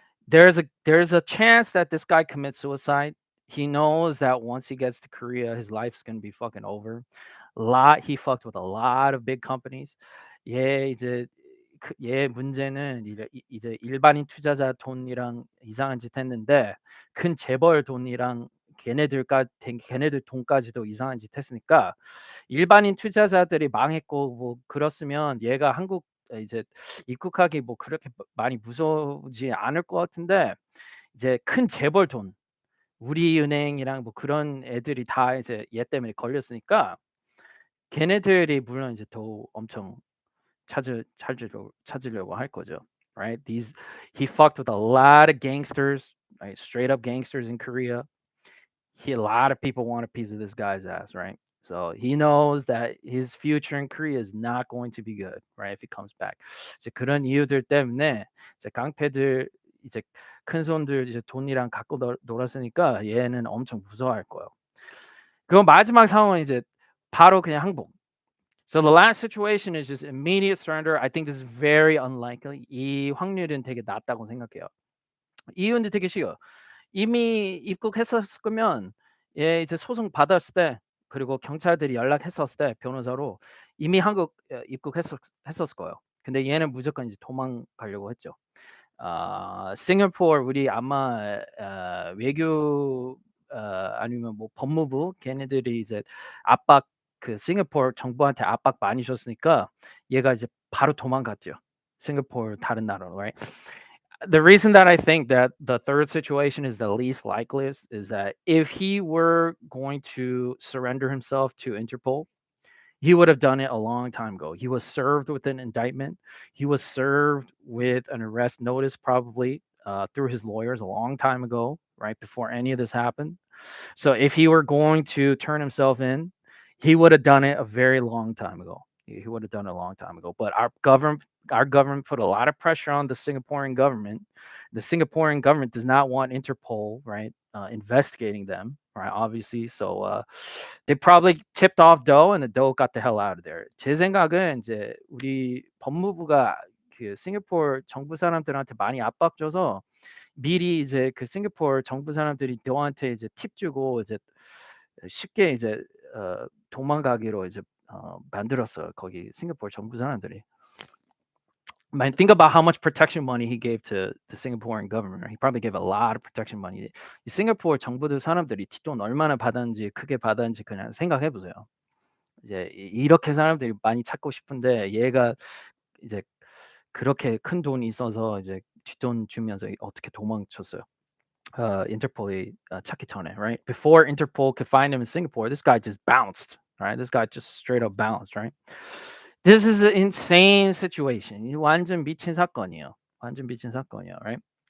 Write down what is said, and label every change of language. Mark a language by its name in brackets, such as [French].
[English] There's a chance that this guy commits suicide. He knows that once he gets to Korea, his life's gonna be fucking over. He fucked with a lot of big companies. [Korean] 얘 이제 얘 문제는 이제 일반인 투자자 돈이랑 이상한 짓 했는데 큰 재벌 돈이랑 걔네들 돈까지도 이상한 짓 했으니까 일반인 투자자들이 망했고 뭐 그렇으면 얘가 한국 이제 입국하기 뭐 그렇게 많이 무서우지 않을 것 같은데 이제 큰 재벌 돈, 우리은행이랑 뭐 그런 애들이 다 이제 얘 때문에 걸렸으니까 걔네들이 물론 이제 더 엄청 찾으려고 할 거죠. [English] Right? He fucked with a lot of gangsters, right? Straight up gangsters in Korea. A lot of people want a piece of this guy's ass, right? So he knows that his future in Korea is not going to be good, right? If he comes back. [Korean] 이제 그런 이유들 때문에 이제 깡패들 이제 큰 손들 이제 돈이랑 갖고 놀았으니까 얘는 엄청 무서워할 거예요. 그럼 마지막 상황은 이제 바로 그냥 항복. [English] So the last situation is just immediate surrender. I think this is very unlikely. [Korean] 이 확률은 되게 낮다고 생각해요. 이유는 되게 쉬워요. 이미 입국했었을 거면 얘 이제 소송 받았을 때 그리고 경찰들이 연락했었을 때 변호사로 이미 한국 했었을 거예요. 근데 얘는 무조건 이제 도망가려고 했죠. 싱가포르 우리 아마 외교 아니면 뭐 법무부 걔네들이 이제 압박 싱가포르 정부한테 압박 많이 줬으니까 얘가 이제 바로 도망갔죠. 싱가포르 다른 나라로, right? [English] The reason that I think that the third situation is the least likeliest is that if he were going to surrender himself to Interpol, he would have done it a long time ago. He was served with an indictment. He was served with an arrest notice, probably through his lawyers a long time ago, right before any of this happened. So if he were going to turn himself in, he would have done it a very long time ago. He would have done it a long time ago. But our government put a lot of pressure on the Singaporean government. The Singaporean government does not want Interpol, right, investigating them, right? Obviously, so they probably tipped off Doe, and the Doe got the hell out of there. [Korean] 제 생각은 이제 우리 법무부가 그 싱가포르 정부 사람들한테 많이 압박 줘서 미리 이제 그 싱가포르 정부 사람들이 너한테 이제 팁 주고 이제 쉽게 이제 도망가기로 이제 만들었어요. 거기 싱가포르 정부 사람들이. [English] Man, think about how much protection money he gave to the Singaporean government. He probably gave a lot of protection money. [Korean] 이 싱가포르 정부들 사람들이 뒷돈 얼마나 받았는지 크게 받았는지 그냥 생각해 보세요. 이제 이렇게 사람들이 많이 찾고 싶은데 얘가 이제 그렇게 큰 돈이 있어서 이제 뒷돈 주면서 어떻게 도망쳤어요. Interpol이 찾기 전에, right? [English] Before Interpol could find him in Singapore, this guy just bounced, right? This guy just straight up bounced, right? This is an insane situation. [Korean] 이 완전 미친 사건이에요. 완전 미친 사건이에요, right?